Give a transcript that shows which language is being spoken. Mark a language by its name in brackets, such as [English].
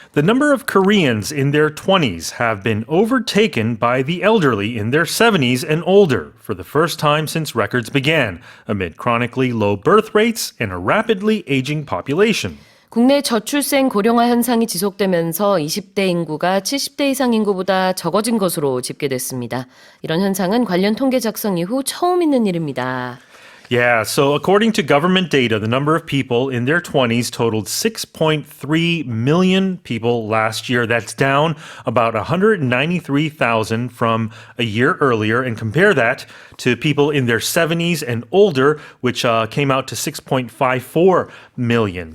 [English] The number of Koreans in their 20s have been overtaken by the elderly in their 70s and older for the first time since records began, amid chronically low birth rates and a rapidly aging population. [Korean] 국내 저출생 고령화 현상이 지속되면서 20대 인구가 70대 이상 인구보다 적어진 것으로 집계됐습니다. 이런 현상은 관련 통계 작성 이후 처음 있는 일입니다. [English] Yeah, so according to government data, the number of people in their 20s totaled 6.3 million people last year. That's down about 193,000 from a year earlier. And compare that to people in their 70s and older, which came out to 6.54 million.